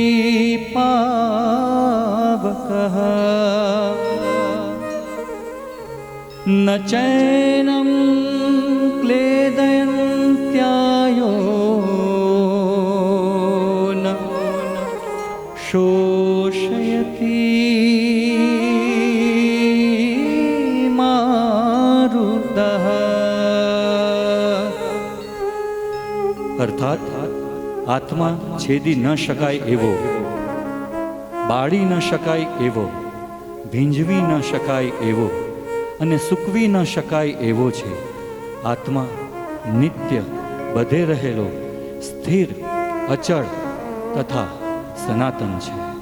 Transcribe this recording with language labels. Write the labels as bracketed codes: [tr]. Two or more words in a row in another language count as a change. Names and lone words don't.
[sa] पावकः न चैनं क्लेदयन्त्यायो न शोषयति मारुतः। [gu] અર્થાત આત્મા છેદી ન શકાય એવો, बाળી ન શકાય એવો, ભીંજવી ન શકાય એવો અને સૂકવી ન શકાય એવો છે. આત્મા નિત્ય બધે રહેલો, સ્થિર, અચળ તથા સનાતન છે.